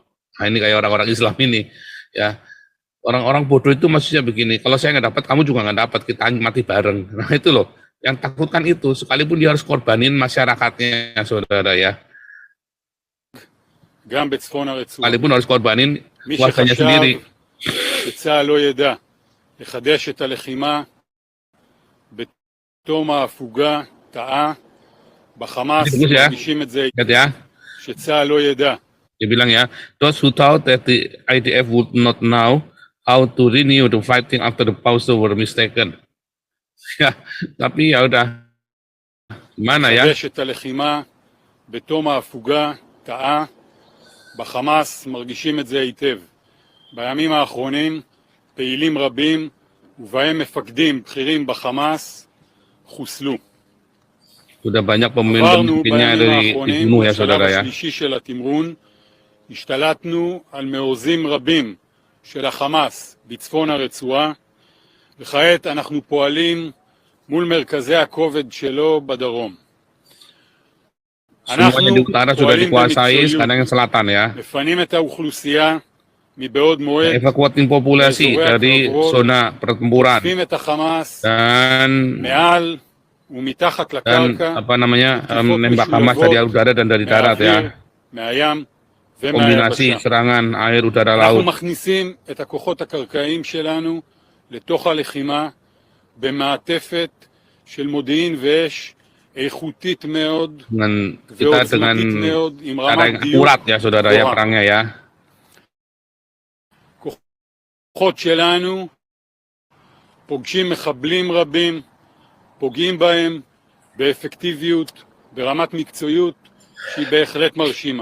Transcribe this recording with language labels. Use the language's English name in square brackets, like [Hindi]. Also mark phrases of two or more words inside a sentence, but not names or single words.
[Indonesian] Nah ini kayak orang-orang Islam ini ya. Orang-orang bodoh itu maksudnya begini, kalau saya nggak dapat, kamu juga nggak dapat, kita mati bareng. Nah itu loh, yang takutkan itu, sekalipun dia harus korbanin masyarakatnya, saudara ya. Sekalipun harus korbanin warganya sendiri. [Hebrew] שצה"ל לא ידע לחדש את הלחימה בתום ההפוגה טעה בחמאס מרגישים את זה שצה"ל לא ידע. [Indonesian] Dia bilang ya, [English] those who thought that the IDF would not know how to renew the fighting after the pause were mistaken. [Indonesian] Ya, tapi ya udah. Gimana ya? [Hebrew] לחדש את הלחימה בתום ההפוגה טעה בחמאס מרגישים את זה היטב. בימים האחרונים פעילים רבים ובהם מפקדים בכירים בחמאס חוסלו. [Indonesian] Sudah banyak [Hebrew] עברנו [Indonesian] pemimpin-pemimpinnya [Hebrew] בימים האחרונים [Indonesian] dibunuh ya [Hebrew] לשלב [Indonesian] saudara ya. [Hebrew] השלישי של התמרון, השתלטנו על מעוזים רבים של החמאס בצפון הרצועה, וכעת אנחנו פועלים מול מרכזי הכובד שלו בדרום. [Indonesian] Semuanya di utara sudah [Hebrew] פועלים [Indonesian] dikuasai, [Hebrew] במקצועיות, [Indonesian] sekarang yang selatan ya. [Hebrew] מפנים את האוכלוסייה מבעוד מועד, [Indonesian] Evakuatin populasi dari zona pertempuran [Hebrew] תוקפים את החמאס [Indonesian] dan [Hebrew] מעל ומתחת לקרקע, [Indonesian] menembak Hamas dari udara dan dari darat ya. [Hebrew] מהים [Indonesian] Kombinasi [Hebrew] ומהיבשה. [Indonesian] serangan air, udara, [Hebrew] אנחנו [Indonesian] laut. [Hebrew] מכניסים את הכוחות הקרקעיים שלנו לתוך הלחימה במעטפת של מודיעין ואש איכותית מאוד ועוצמתית מאוד, עם רמת דיוק גבוהה. כוחות שלנו פוגשים מחבלים רבים, פוגעים בהם באפקטיביות, ברמת מקצועיות שהיא בהחלט מרשימה.